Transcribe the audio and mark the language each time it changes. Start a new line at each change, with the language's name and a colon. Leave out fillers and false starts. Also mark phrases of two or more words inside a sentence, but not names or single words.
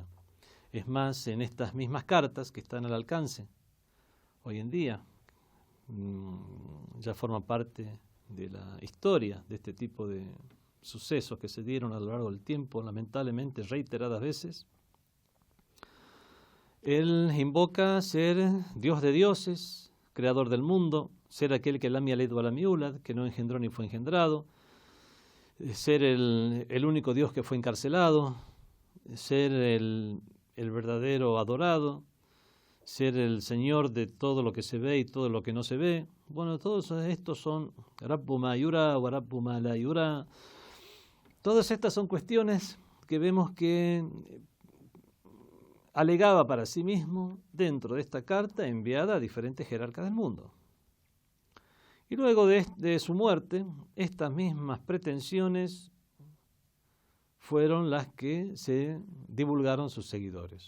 Spanish: Es más, en estas mismas cartas que están al alcance hoy en día, ya forma parte de la historia de este tipo de sucesos que se dieron a lo largo del tiempo, lamentablemente reiteradas veces. Él invoca ser Dios de dioses, creador del mundo, ser aquel que
Arabic: لم يلد ولم يولد,
Spanish: que no engendró ni fue engendrado, ser el único Dios que fue encarcelado, ser el verdadero adorado, ser el Señor de todo lo que se ve y todo lo que no se ve. Bueno, todos estos son
Arabic: رب ما يرى ورب ما لا يرى.
Spanish: Todas estas son cuestiones que vemos que alegaba para sí mismo dentro de esta carta enviada a diferentes jerarcas del mundo. Y luego de su muerte, estas mismas pretensiones fueron las que se divulgaron sus seguidores.